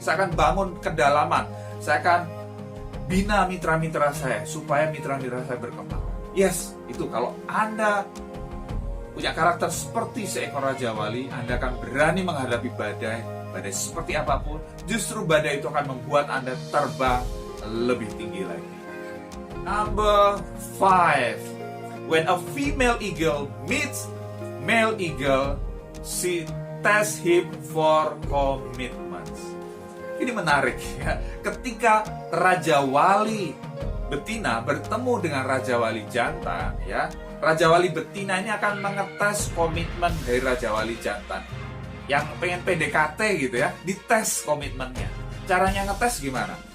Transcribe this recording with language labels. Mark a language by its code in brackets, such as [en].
[id] Saya akan bangun kedalaman. Saya akan bina mitra-mitra saya, supaya mitra-mitra saya berkembang. Yes, itu kalau Anda punya karakter seperti seekor Raja Wali, Anda akan berani menghadapi badai seperti apapun. Justru badai itu akan membuat Anda terbang lebih tinggi lagi. [en] Number 5. When a female eagle meets male eagle, she tests him for commitments. [id] Ini menarik ya. Ketika Raja Wali betina bertemu dengan Raja Wali jantan, ya, Raja Wali betina ini akan mengetes komitmen dari Raja Wali jantan. Yang pengen PDKT gitu ya, dites komitmennya. Caranya ngetes gimana?